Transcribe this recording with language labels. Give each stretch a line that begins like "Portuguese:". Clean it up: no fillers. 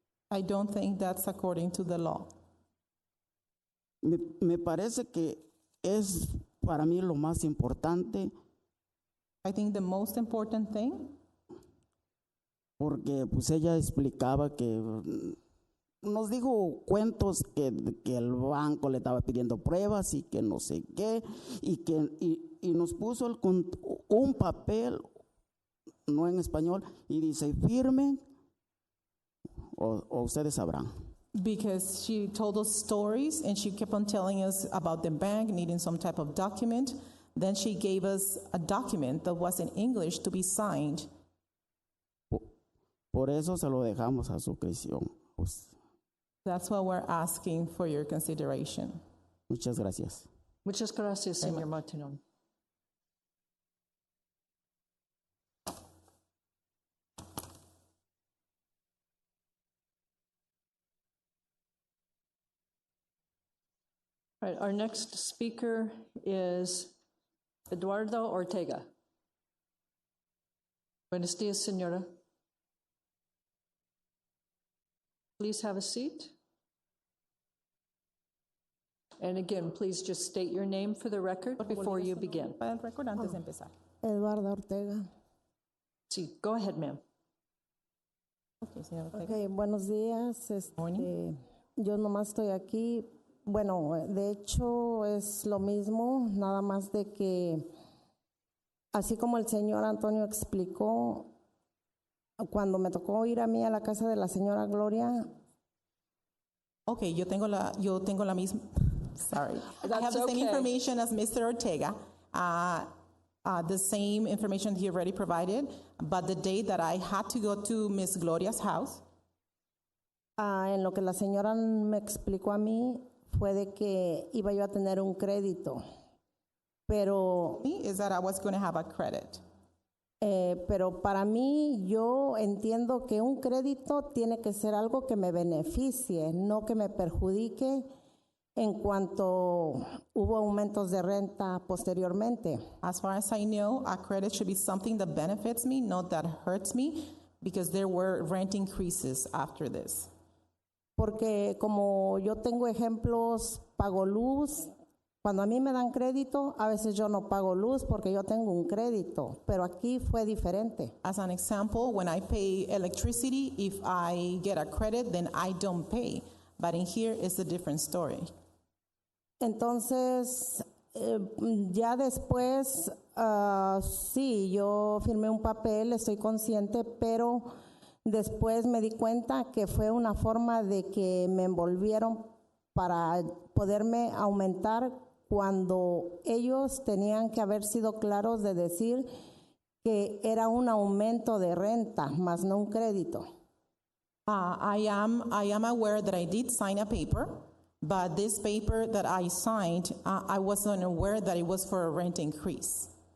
English: I don't think that's according to the law.
Spanish: Me parece que es para mí lo más importante,
English: I think the most important thing,
Spanish: porque pues ella explicaba que nos dijo cuentos que el banco le estaba pidiendo pruebas y que no sé qué, y nos puso un papel, no en español, y dice, firmen o ustedes sabrán.
English: because she told us stories and she kept on telling us about the bank needing some type of document. Then she gave us a document that was in English to be signed.
Spanish: Por eso se lo dejamos a su creación. Pues,
English: That's what we're asking for your consideration.
Spanish: muchas gracias. Muchas gracias, señor Martinón.
English: All right, our next speaker is Eduardo Ortega.
Spanish: Buenos días, señora.
English: Please have a seat. And again, please just state your name for the record before you begin.
Spanish: Para el récord antes de empezar. Eduardo Ortega.
English: Sí, go ahead, ma'am.
Spanish: Okay, señora Ortega. Ok, buenos días.
English: Morning.
Spanish: Yo nomás estoy aquí. Bueno, de hecho es lo mismo, nada más de que, así como el señor Antonio explicó, cuando me tocó ir a mí a la casa de la señora Gloria, Okay, yo tengo la misma.
English: Sorry, I That's have the same okay. information as Mr. Ortega. The same information he already provided, but the day that I had to go to Miss Gloria's house,
Spanish: en lo que la señora me explicó a mí fue de que iba yo a tener un crédito, pero
English: is that I was going to have a credit.
Spanish: Pero para mí yo entiendo que un crédito tiene que ser algo que me beneficie, no que me perjudique en cuanto hubo aumentos de renta posteriormente.
English: As far as I know, a credit should be something that benefits me, not that hurts me, because there were rent increases after this.
Spanish: Porque como yo tengo ejemplos, pago luz, cuando a mí me dan crédito, a veces yo no pago luz porque yo tengo un crédito, pero aquí fue diferente.
English: As an example, when I pay electricity, if I get a credit, then I don't pay. But in here, it's a different story.
Spanish: Entonces, ya después, sí, yo firmé un papel, estoy consciente, pero después me di cuenta que fue una forma de que me envolvieron para poderme aumentar cuando ellos tenían que haber sido claros de decir que era un aumento de renta, más no un crédito.
English: I am aware that I did sign a paper, but this paper that I signed, I wasn't aware that it was for a rent increase.